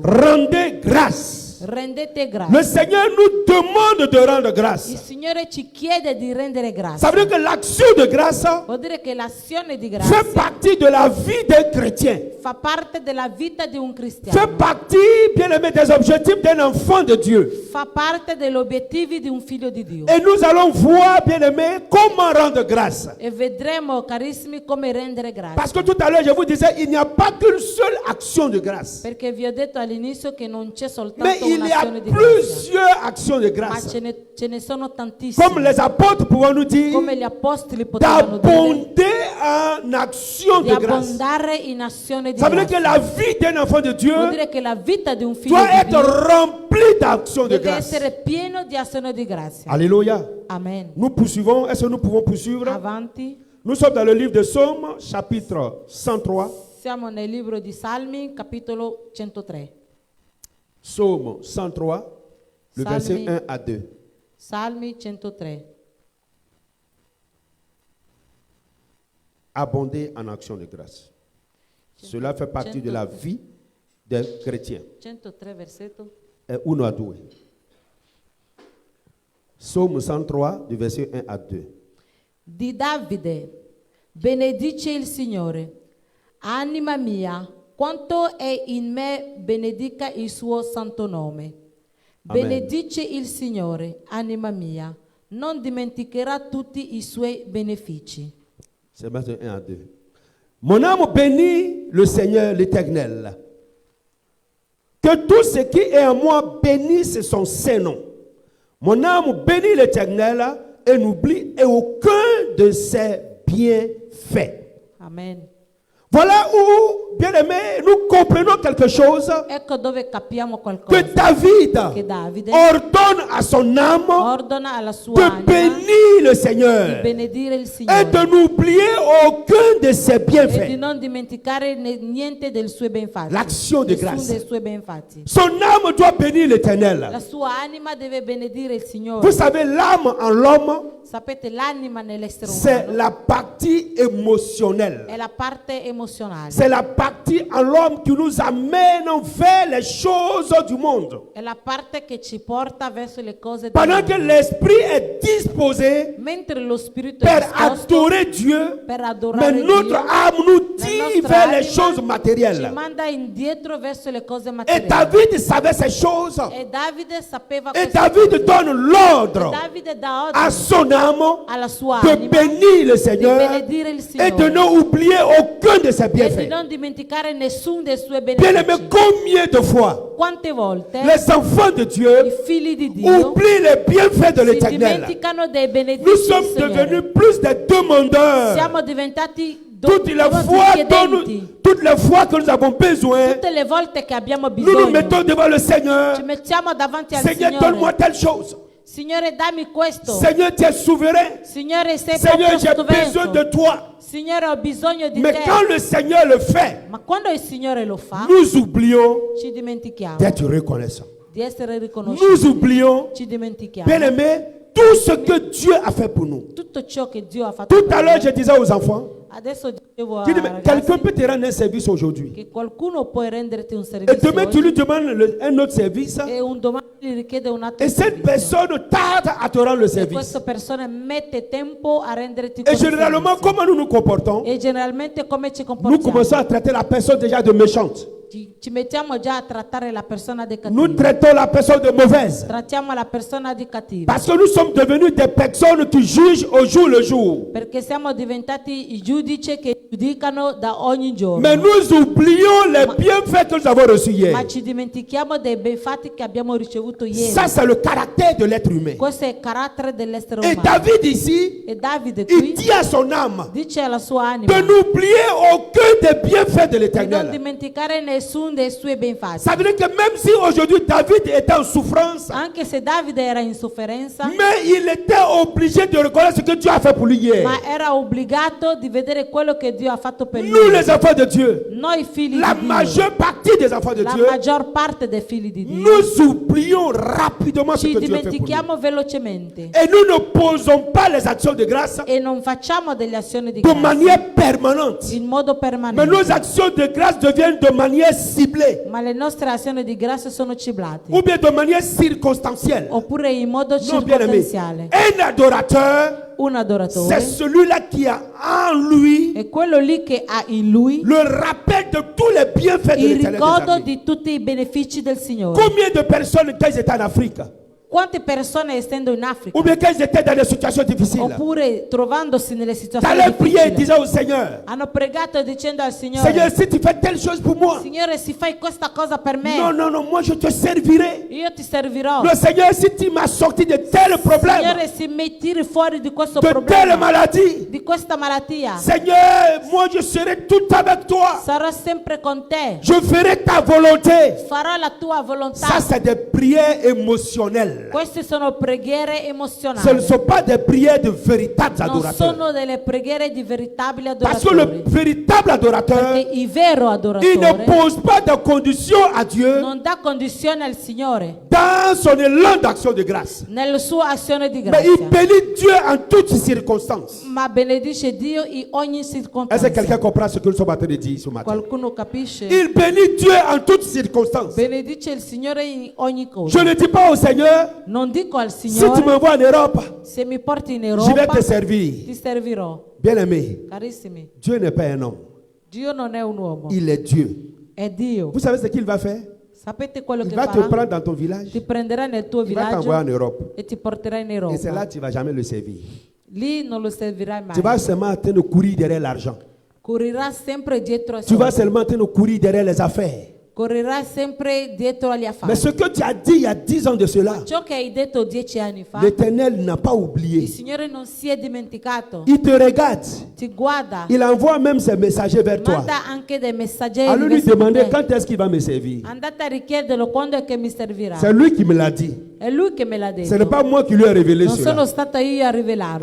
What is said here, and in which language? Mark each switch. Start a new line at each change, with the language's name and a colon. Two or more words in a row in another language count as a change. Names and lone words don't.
French: Rendez grâce.
Italian: Rendete
French: Le
Italian: grazie.
French: Seigneur nous demande de rendre
Italian: Il
French: grâce.
Italian: Signore ci chiede di rendere grazie.
French: Ça veut dire que l'action de grâce
Italian: Vuol dire che l'azione di
French: fait
Italian: grazia
French: partie de la vie d'un chrétien.
Italian: fa parte della vita di un cristiano.
French: Fait partie, bien aimé, des objectifs d'un enfant de Dieu.
Italian: Fa parte degli obiettivi di un figlio di Dio.
French: Et nous allons voir, bien aimé, comment rendre grâce.
Italian: E vedremo, carissimi, come rendere grazie.
French: Parce que tout à l'heure, je vous disais, il n'y a pas qu'une seule action de grâce.
Italian: Perché vi ho detto all'inizio che non c'è
French: Mais
Italian: soltanto
French: il y a
Italian: un'azione di grazia,
French: plusieurs actions de
Italian: ma
French: grâce.
Italian: ce ne sono tantissime.
French: Comme les apôtres pouvons nous dire,
Italian: Come gli apostoli potevano dire,
French: d'abonder en action
Italian: di
French: de grâce.
Italian: abbondare in azione di
French: Ça veut dire que
Italian: grazia.
French: la vie d'un enfant de Dieu
Italian: Vuol dire che la vita di un figlio
French: doit
Italian: di
French: être
Italian: Dio
French: remplie d'action de
Italian: deve
French: grâce.
Italian: essere pieno di azione di grazia.
French: Alléluia. Amen. Nous poursuivons. Est-ce que nous pouvons poursuivre?
Italian: Avanti.
French: Nous sommes dans le livre de Psaumes, chapitre 103.
Italian: Siamo nel libro di Salmi, capitolo 103.
French: Psaume 103, le verset 1 à 2.
Italian: Salmi 103.
French: Abonder en action de grâce. Cela fait partie de la vie d'un chrétien.
Italian: 103 versetto. È 1 a 2.
French: Psaume 103, du verset 1 à 2.
Italian: Di Davide, benedice il Signore. Anima mia, quanto è in me, benedica il suo santo nome. Amen. Benedice il Signore, anima mia, non dimenticherà tutti i suoi benefici.
French: C'est maintenant 1 à 2. Mon âme bénit le Seigneur, l'Éternel. Que tout ce qui est en moi bénisse son saint nom. Mon âme bénit l'Éternel et n'oublie aucun de ses bienfaits. Amen. Voilà où, bien aimé, nous comprenons quelque chose
Italian: Ecco dove capiamo
French: que
Italian: qualcosa.
French: David
Italian: Che Davide
French: ordonne à son âme
Italian: ordona alla sua
French: de
Italian: anima
French: bénir le
Italian: di
French: Seigneur
Italian: benedire il
French: et
Italian: Signore
French: de n'oublier aucun de ses
Italian: e di
French: bienfaits.
Italian: non dimenticare niente dei suoi benfatti.
French: L'action de
Italian: Nessuno
French: grâce.
Italian: dei suoi benfatti.
French: Son âme doit bénir
Italian: La
French: l'Éternel.
Italian: sua anima deve benedire il Signore.
French: Vous savez, l'âme en l'homme,
Italian: Sapete, l'anima nell'essere
French: c'est
Italian: umano
French: la partie émotionnelle.
Italian: è la parte emozionale,
French: C'est la partie en l'homme qui nous amène vers les choses du monde.
Italian: è la parte che ci porta verso le cose del
French: Pendant que
Italian: mondo.
French: l'esprit est disposé
Italian: Mentre lo spirito è
French: pour
Italian: disposto
French: adorer Dieu,
Italian: per
French: mais
Italian: adorare
French: notre
Italian: Dio,
French: âme nous
Italian: la
French: tire
Italian: nostra
French: vers les
Italian: anima
French: choses
Italian: ci
French: matérielles.
Italian: manda indietro verso le cose
French: Et
Italian: materiali.
French: David savait ces choses.
Italian: E Davide sapeva
French: Et
Italian: queste
French: David
Italian: cose.
French: donne
Italian: E
French: l'ordre
Italian: Davide dà
French: à
Italian: ordine
French: son âme
Italian: alla sua
French: de
Italian: anima
French: bénir le
Italian: di
French: Seigneur
Italian: benedire il
French: et de
Italian: Signore
French: ne oublier aucun de ses
Italian: e di
French: bienfaits.
Italian: non dimenticare nessuno dei suoi
French: Bien aimé,
Italian: benefici.
French: combien de fois
Italian: Quante volte
French: les enfants de
Italian: i
French: Dieu
Italian: figli di Dio
French: oublient les bienfaits de
Italian: si
French: l'Éternel?
Italian: dimenticano dei benefici
French: Nous
Italian: del
French: sommes
Italian: Signore.
French: devenus plus des demandeurs.
Italian: Siamo diventati
French: Toutes les
Italian: chiedenti.
French: toutes les fois que nous avons besoin,
Italian: Tutte le volte che abbiamo
French: nous nous
Italian: bisogno
French: mettons devant le Seigneur.
Italian: ci mettiamo davanti al
French: Seigneur,
Italian: Signore.
French: donne-moi telle chose.
Italian: Signore, dammi questo.
French: Seigneur, tu es souverain.
Italian: Signore, sei
French: Seigneur,
Italian: proprio
French: j'ai besoin de
Italian: stupendo.
French: toi.
Italian: Signore, ho bisogno di
French: Mais
Italian: te.
French: quand le Seigneur le fait,
Italian: Ma quando il Signore lo fa,
French: nous oublions
Italian: ci dimentichiamo
French: d'être reconnaissants.
Italian: di essere
French: Nous
Italian: riconosciuti.
French: oublions,
Italian: Ci dimentichiamo
French: bien aimé, tout ce que Dieu a fait pour nous.
Italian: tutto ciò che Dio ha fatto
French: Tout
Italian: per
French: à l'heure,
Italian: noi.
French: je disais aux enfants,
Italian: Adesso dicevo
French: je dis,
Italian: ai
French: mais quelqu'un
Italian: ragazzi
French: peut te rendre un service aujourd'hui.
Italian: che qualcuno può renderti un
French: Et
Italian: servizio
French: demain, tu
Italian: oggi
French: lui demandes un autre service.
Italian: e un domani gli richiede un altro
French: Et cette
Italian: servizio.
French: personne tarde à te rendre le
Italian: E
French: service.
Italian: questa persona mette tempo a renderti
French: Et
Italian: questo
French: généralement,
Italian: servizio.
French: comment nous nous comportons?
Italian: E generalmente come ci
French: Nous
Italian: comportiamo?
French: commençons à traiter la personne déjà de méchante.
Italian: ci mettiamo già a trattare la persona di
French: Nous
Italian: cattivo.
French: traitons la personne de mauvaise.
Italian: Trattiamo la persona di cattivo.
French: Parce que nous sommes devenus des personnes qui jugent au jour le jour.
Italian: Perché siamo diventati i giudici che giudicano da ogni giorno.
French: Mais nous oublions les bienfaits que nous avons reçus hier.
Italian: Ma ci dimentichiamo dei bei fatti che abbiamo ricevuto ieri.
French: Ça, c'est le caractère de l'être humain.
Italian: Questo è il carattere dell'essere
French: Et
Italian: umano.
French: David ici,
Italian: E Davide
French: il
Italian: qui
French: dit à son âme
Italian: dice alla sua anima
French: de n'oublier aucun des bienfaits de
Italian: di non
French: l'Éternel.
Italian: dimenticare nessuno dei suoi ben fatti.
French: Ça veut dire que même si aujourd'hui David était en souffrance,
Italian: Anche se Davide era in sofferenza,
French: mais il était obligé de reconnaître ce que Dieu a fait pour lui hier.
Italian: ma era obbligato di vedere quello che Dio ha fatto per
French: Nous,
Italian: lui.
French: les enfants de Dieu,
Italian: Noi figli
French: la
Italian: di Dio,
French: majeure partie des enfants de
Italian: la
French: Dieu,
Italian: maggior parte dei figli di Dio,
French: nous oublions rapidement ce
Italian: ci
French: que Dieu fait pour nous.
Italian: dimentichiamo velocemente
French: Et nous ne posons pas les actions de grâce
Italian: e non facciamo delle azioni di
French: de
Italian: grazia
French: manière permanente.
Italian: in modo
French: Mais
Italian: permanente.
French: nos actions de grâce deviennent de manière ciblée
Italian: Ma le nostre azioni di grazia sono ciblate,
French: ou bien de manière circonstancielle.
Italian: oppure in modo
French: Non, bien aimé.
Italian: circostanziale.
French: Un adorateur,
Italian: Un
French: c'est
Italian: adoratore
French: celui-là qui a en lui
Italian: è quello lì che ha in lui
French: le rappel de tous les bienfaits de
Italian: il
French: l'Éternel des
Italian: ricordo
French: armées.
Italian: di tutti i benefici del Signore.
French: Combien de personnes, quand ils étaient en Afrique,
Italian: Quante persone essendo in Africa
French: ou bien quand ils étaient dans des situations difficiles,
Italian: oppure trovandosi nelle situazioni
French: t'allais prier et
Italian: difficili
French: disant au Seigneur,
Italian: hanno pregato dicendo al
French: Seigneur,
Italian: Signore:
French: si tu fais telle chose pour moi,
Italian: Signore, se fai questa cosa per me,
French: non, non, non, moi je te servirai.
Italian: io ti servirò.
French: Le Seigneur, si tu m'as sorti de tels problèmes,
Italian: Signore, se mi tiri fuori di questo
French: de telles
Italian: problema,
French: maladies,
Italian: di questa malattia,
French: Seigneur, moi je serai tout avec toi.
Italian: sarò sempre con te,
French: Je ferai ta volonté.
Italian: farò la tua volontà.
French: Ça, c'est des prières émotionnelles.
Italian: Queste sono preghiere
French: Ce ne
Italian: emozionali,
French: sont pas des prières de véritables
Italian: non
French: adorateurs.
Italian: sono delle preghiere di veritabili
French: Parce que le
Italian: adoratori.
French: véritable adorateur,
Italian: Perché il vero
French: il ne
Italian: adoratore
French: pose pas de conditions à Dieu
Italian: non dà condizione al Signore
French: dans son élan d'action de grâce.
Italian: nella sua azione di
French: Mais il
Italian: grazia,
French: bénit Dieu en toutes circonstances.
Italian: ma benedice Dio in ogni
French: Est-ce que
Italian: circostanza.
French: quelqu'un comprend ce que nous sommes en train de dire ce matin?
Italian: Qualcuno capisce?
French: Il bénit Dieu en toutes circonstances.
Italian: Benedice il Signore in ogni
French: Je
Italian: cosa.
French: ne dis pas au Seigneur,
Italian: Non dico al
French: si tu
Italian: Signore:
French: m'envoies en Europe,
Italian: se mi porti in
French: je vais
Italian: Europa
French: te servir.
Italian: ti servirò.
French: Bien-aimé,
Italian: Carissimi,
French: Dieu n'est pas un homme.
Italian: Dio non è un uomo,
French: Il est Dieu.
Italian: è Dio.
French: Vous savez ce qu'il va faire?
Italian: Sapete quello
French: Il
Italian: che
French: va te
Italian: farà?
French: prendre dans ton village.
Italian: Ti prenderà nel tuo
French: Il va t'envoyer en
Italian: villaggio
French: Europe.
Italian: e ti porterà in
French: Et c'est là
Italian: Europa.
French: que tu ne vas jamais le servir.
Italian: Lì non lo servirai
French: Tu vas
Italian: mai.
French: seulement en train de courir derrière l'argent.
Italian: Correrà sempre dietro a
French: Tu vas
Italian: soldi.
French: seulement en train de courir derrière les affaires.
Italian: Correrà sempre dietro agli
French: Mais
Italian: affari.
French: ce que tu as dit il y a 10 ans de cela,
Italian: Ciò che hai detto 10 anni fa,
French: l'Éternel n'a pas
Italian: il
French: oublié.
Italian: Signore non si è dimenticato.
French: Il te regarde.
Italian: Ti guarda,
French: Il envoie même ses messagers vers toi.
Italian: manda anche dei messaggeri
French: Allez lui
Italian: verso di
French: demander
Italian: te.
French: quand est-ce qu'il va me servir.
Italian: Andate a richiederlo quando è che mi servirà.
French: C'est lui qui me l'a dit.
Italian: È lui che me l'ha
French: Ce n'est
Italian: detto.
French: pas moi qui lui ai révélé
Italian: Non sono
French: cela.
Italian: stata io a rivelarlo.